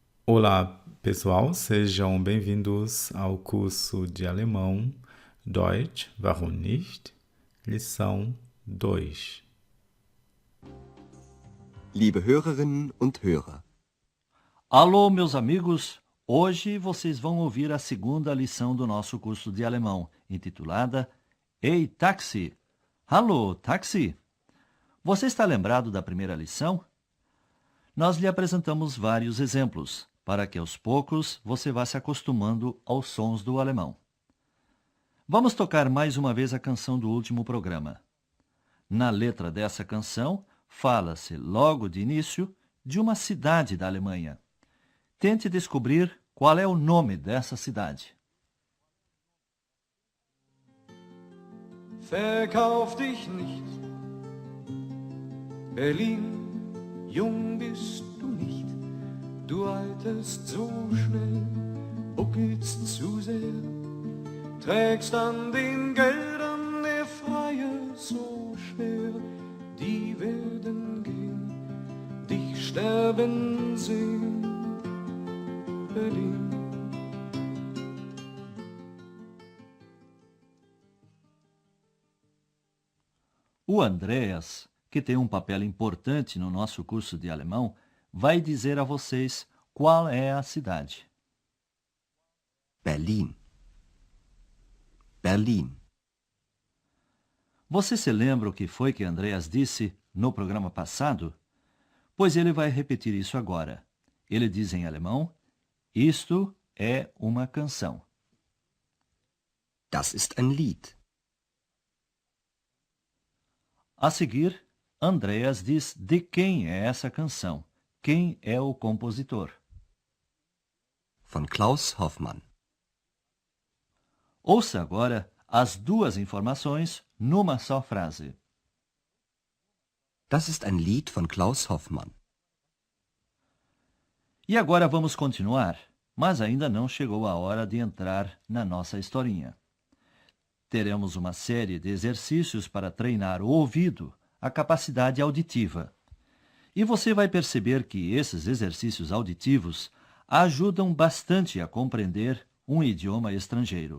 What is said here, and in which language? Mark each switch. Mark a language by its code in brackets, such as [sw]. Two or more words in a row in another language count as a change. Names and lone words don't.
[pt] Olá, pessoal, sejam bem-vindos ao curso de alemão [de] Deutsch, warum nicht? [pt] Lição 2. [de] Liebe Hörerinnen und Hörer, [pt] Alô, meus amigos! Hoje vocês vão ouvir a segunda lição do nosso curso de alemão, intitulada Ei, Táxi! Alô, táxi! Você está lembrado da primeira lição? Nós lhe apresentamos vários exemplos, para que aos poucos você vá se acostumando aos sons do alemão. Vamos tocar mais uma vez a canção do último programa. Na letra dessa canção, fala-se logo de início de uma cidade da Alemanha. Tente descobrir qual é o nome dessa cidade. [de] Verkauf dich nicht, Berlin, jung bist du nicht, du alterst so schnell, buckelst zu sehr, trägst an den Geldern der Freie so schwer, die werden gehen, dich sterben sehen, Berlin. [pt] O Andreas, que tem um papel importante no nosso curso de alemão, vai dizer a vocês qual é a cidade. Berlin. Berlin. Você se lembra o que foi que Andreas disse no programa passado? Pois ele vai repetir isso agora. Ele diz em alemão, isto é uma canção. [de] Das ist ein Lied. [pt] A seguir, Andreas diz de quem é essa canção, quem é o compositor. [de] Von Klaus Hoffmann. [pt] Ouça agora as duas informações numa só frase. [de] Das ist ein Lied von Klaus Hoffmann. [pt] E agora vamos continuar, mas ainda não chegou a hora de entrar na nossa historinha. Teremos uma série de exercícios para treinar o ouvido, a capacidade auditiva. E você vai perceber que esses exercícios auditivos ajudam bastante a compreender um idioma estrangeiro.